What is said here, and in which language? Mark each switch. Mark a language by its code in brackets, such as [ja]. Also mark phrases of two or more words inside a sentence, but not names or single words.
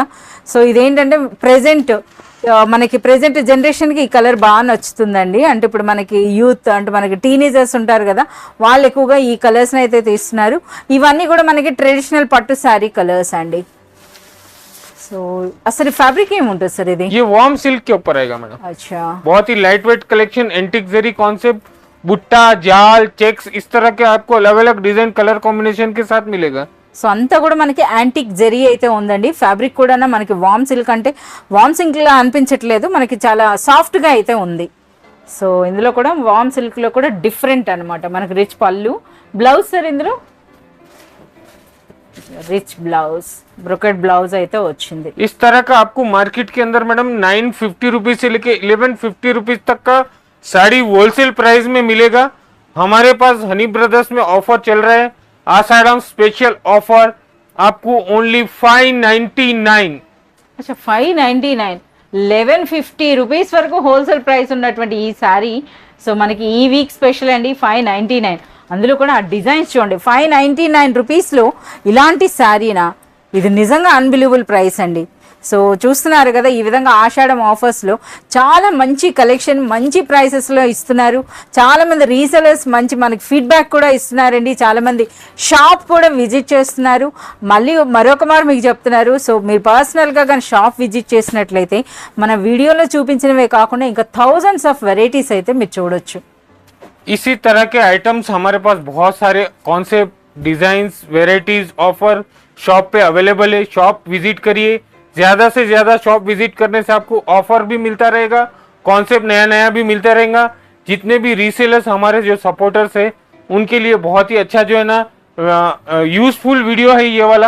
[te] సో ఇదేంటంటే మనకి [en] present generation [te] ఈ కలర్ బాగా నచ్చుతుందండి. అంటే ఇప్పుడు మనకి యూత్ అంటే మనకి టీనేజర్స్ ఉంటారు కదా, వాళ్ళు ఎక్కువగా ఈ కలర్స్ని అయితే తీస్తున్నారు. ఇవన్నీ కూడా మనకి ట్రెడిషనల్ పట్టు శారీ కలర్స్ అండి. సో అసలు ఫ్యాబ్రిక్ ఏముంటుంది సార్ ఇది? [hi] ये वार्म सिल्क के ऊपर आएगा मैडम. అచ్చా, बहुत ही [en] light weight collection, [hi] एंटिक जरी कॉन्सेप्ट, बुट्टा जाल चेक्स इस तरह के आपको अलग अलग [en] design colour combination [hi] के साथ मिलेगा. [te] సో అంతా కూడా మనకి యాంటిక్ జరీ అయితే ఉందండి. ఫ్యాబ్రిక్ కూడా మనకి [en] warm silk [te] అంటే [en] warm silk [te] లా అనిపించట్లేదు, మనకి చాలా సాఫ్ట్ గా అయితే ఉంది. సో ఇందులో కూడా [en] warm silk [te] లో కూడా డిఫరెంట్ అన్నమాట. మనకి రిచ్ పళ్ళు, బ్లౌజ్ సార్ ఇందులో [en] rich blouse, brocade blouse [te] అయితే వచ్చింది. [hi] इस तरह का आपको मार्केट के अंदर मैडम 950 रुपीज से लेके 1150 रुपीज तक का साड़ी [en] wholesale price [hi] में मिलेगा. हमारे पास हनी ब्रदर्स में ऑफर चल रहा है, आषाढ़म [en] special offer [hi] आपको ओनली 599. [te] అచ్చా 599, 1150 రూపీస్ వరకు [en] wholesale price [te] ఉన్నటువంటి ఈ శారీ సో మనకి ఈ [en] week special [te] అండి 599. అందులో కూడా ఆ డిజైన్స్ చూడండి, 599 రూపీస్లో ఇలాంటి శారీనా, ఇది నిజంగా [en] unbelievable price [te] అండి. సో చూస్తున్నారు కదా, ఈ విధంగా ఆషాఢం ఆఫర్స్లో చాలా మంచి కలెక్షన్ మంచి ప్రైసెస్లో ఇస్తున్నారు. చాలామంది రీసెలర్స్ మంచి మనకి ఫీడ్బ్యాక్ కూడా ఇస్తున్నారండి. చాలామంది షాప్ కూడా విజిట్ చేస్తున్నారు. మళ్ళీ మరొక మారు మీకు చెప్తున్నారు, సో మీరు పర్సనల్గా కానీ [en] shop visit [te] చేసినట్లయితే మన వీడియోలో చూపించినవే కాకుండా ఇంకా [en] thousands of varieties [te] అయితే మీరు చూడొచ్చు. [hi] इसी तरह के आइटम्स हमारे पास बहुत सारे [en] concept designs varieties offer shop [hi] पे अवेलेबल है. [en] shop visit [hi] करिए, ज्यादा से ज्यादा [en] shop visit [hi] करने से आपको ऑफर भी मिलता रहेगा, कॉन्सेप्ट नया नया भी मिलता रहेगा. जितने भी रीसेलर्स हमारे जो सपोर्टर्स है उनके लिए बहुत ही अच्छा जो है ना [en] useful video [hi] है ये वाला।